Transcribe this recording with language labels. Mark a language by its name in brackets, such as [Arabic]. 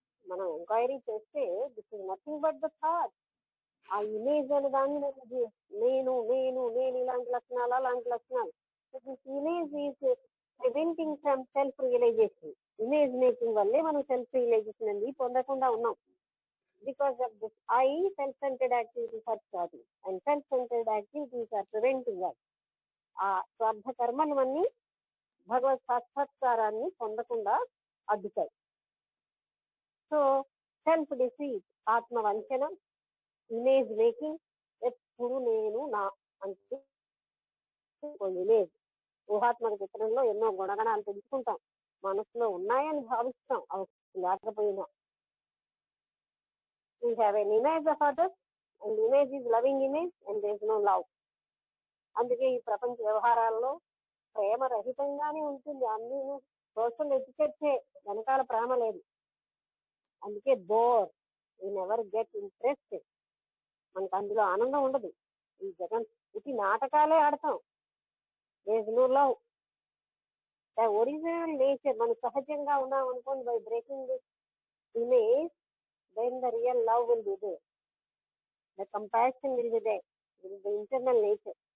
[Telugu] మనం ఎంక్వైరీ చేస్తే [English] This is nothing but the thought. [Telugu] ఆ ఇమేజ్ అనే దాన్ని నేను నేను నేను ఇలాంటి లక్షణాలు అలాంటి లక్షణాలు. [English] This image is preventing from self realization. [Telugu] Image making వల్లే మనం సెల్ఫ్ రియలైజేషన్ అనేది పొందకుండా ఉన్నాం. [English] Because of this, self-centered activities are starting, and self-centered activities are preventing us. [Telugu] ఆ స్వార్థ కర్మలన్నీ భగవత్ సాక్షాత్కారాన్ని పొందకుండా అడ్డుతాయి. [English] so self deceit, [Telugu] ఆత్మవంచన, image making, ఎప్పుడు నేను నా అంటే ఇమేజ్. ఊహాత్మక చిత్రంలో ఎన్నో గుణగణాలు తెలుసుకుంటాం, మనసులో ఉన్నాయని భావిస్తాం, అవి లేకపోయినా. [English] We have an image of others, and the image is loving image, and there is no love. [Telugu] అందుకే ఈ ప్రపంచ వ్యవహారాల్లో ప్రేమ రహితంగానే ఉంటుంది. అన్ని సోషల్ ఎటికెట్సే, వెనకాల ప్రేమ లేదు. అందుకే bore, [English] We never get interested. [Telugu] మనకు అందులో ఆనందం ఉండదు. ఈ జగన్ ఇది నాటకాలే ఆడతాం. [English] There is no love. The original nature, [Telugu] మనం సహజంగా ఉన్నాం అనుకోండి, [English] By breaking this image, then the real love will be there. The compassion will be there. It is the internal nature.